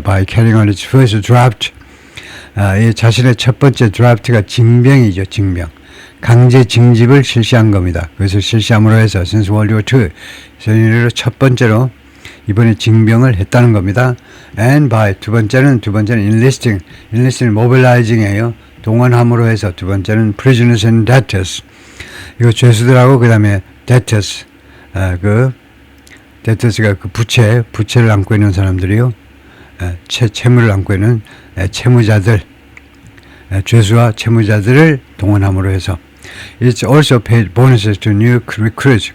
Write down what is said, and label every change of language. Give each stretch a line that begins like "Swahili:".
English: By carrying on its first draft.
Korean: 이 자신의 첫 번째 드래프트가 징병이죠. 징병. 강제 징집을 실시한 겁니다. 그것을 실시함으로 해서
English: since World War II
Korean: 전이로 첫 번째로 이번에 징병을 했다는 겁니다.
English: And by
Korean: 두 번째는
English: enlisting mobilizing이에요.
Korean: 동원함으로 해서 두 번째는
English: prisoners and debtors.
Korean: 이거 죄수들하고 그 다음에 debtors debtors가 그 부채를 안고 있는 사람들이요. 채무를 안고 있는 채무자들, 죄수와 채무자들을 동원함으로 해서
English: It's also paid bonuses to new recruits.